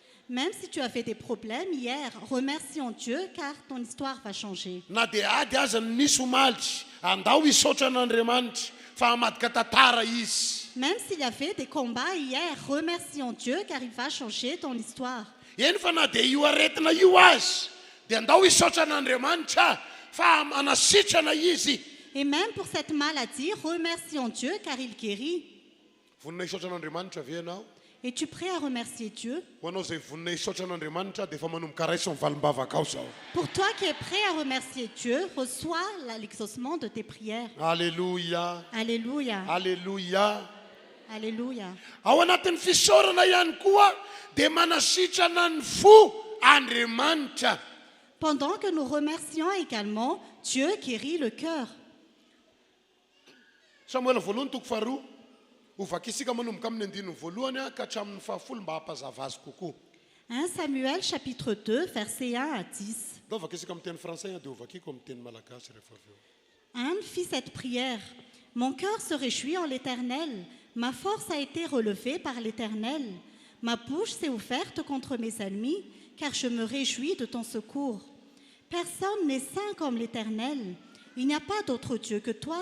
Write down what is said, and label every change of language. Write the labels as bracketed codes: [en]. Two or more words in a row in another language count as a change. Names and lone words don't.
[fr] Même si tu as fait des problèmes hier, remercions Dieu car ton histoire va changer. [mg] Na dia ady aza ny nisy omaly andao hisaotra an'Andriamanitra fa hamadika tantara izy. [fr] Même s'il y avait des combats hier, remercions Dieu car il va changer ton histoire. [mg] Eny fa na dia io aretina io azy dia andao hisaotra an'Andriamanitra fa anasitrana izy. [fr] Et même pour cette maladie, remercions Dieu car il guérit. [mg] Vonina hisaotra an'Andriamanitra ve ianao? [fr] Es-tu prêt à remercier Dieu? [mg] Ho anao izay vonina hisaotra an'Andriamanitra dia efa manomboka raiso ny valim-bavaka ao zao. [fr] Pour toi qui es prêt à remercier Dieu, reçois l'exaucement de tes prières. Alléluia. Alléluia. Alléluia. Alléluia. [mg] Ao anatin'ny fisaorana ihany koa dia manasitrana ny fo Andriamanitra. [fr] Pendant que nous remercions également, Dieu guérit le cœur. [mg] Samuel voalohany toko faharoa ovaka isika manomboka amin'ny andininy voalohany ka hatramin'ny fahafolo mba hampazava azy kokoa. [fr] 1 Samuel chapitre 2, versets 1 à 10. [mg] Da ovaka isika amin'ny teny français dia ovakiko amin'ny teny malagasy rehefa avy eo. [fr] Anne fit cette prière. Mon cœur se réjouit en l'Éternel. Ma force a été relevée par l'Éternel. Ma bouche s'est ouverte contre mes ennemis, car je me réjouis de ton secours. Personne n'est saint comme l'Éternel. Il n'y a pas d'autre Dieu que toi.